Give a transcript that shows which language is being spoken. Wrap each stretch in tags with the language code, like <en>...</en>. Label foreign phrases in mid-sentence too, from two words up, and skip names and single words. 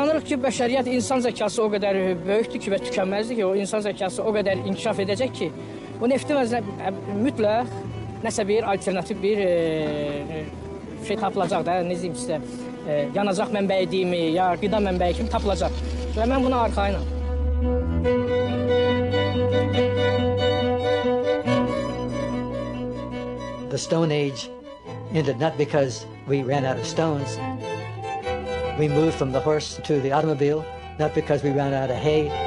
<az>ki bəşəriyyət insan zəkası o qədər böyükdür ki və tükənməzdir ki, o insan zəkası o qədər inkişaf edəcək ki, bu neftin mütləq nəsə bir alternativ bir şey tapılacaq da, ne diyeyim sizə, yanacaq mənbəyi deyimi, ya qida mənbəyi kimi tapılacaq. Və mən buna arxayınam.</az> <en>The Stone Age ended not because we ran out of stones. We moved from the horse to the automobile, not because we ran out of hay.</en>